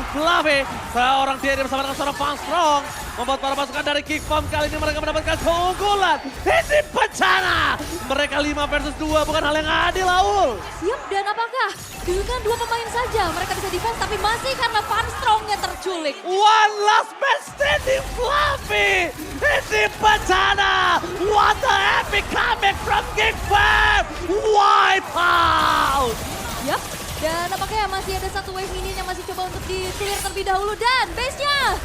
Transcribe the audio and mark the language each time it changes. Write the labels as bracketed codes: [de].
[id] Flavi, seorang diri bersama dengan seorang Van Strong. Membuat para pasukan dari Geek Farm kali ini mereka mendapatkan keunggulan. Ini bencana. Mereka 5 versus 2 bukan hal yang adil, Aul. Siap, dan apakah dengan 2 pemain saja mereka bisa defense tapi masih karena Van Strong-nya terculik. [en] One last man standing, Fluffy. [id] Ini bencana. [en] What the epic comeback from Geek Farm. Wipe out. [id] Yap, dan apakah masih ada satu wave minion yang masih coba untuk di-clear terlebih dahulu dan base-nya.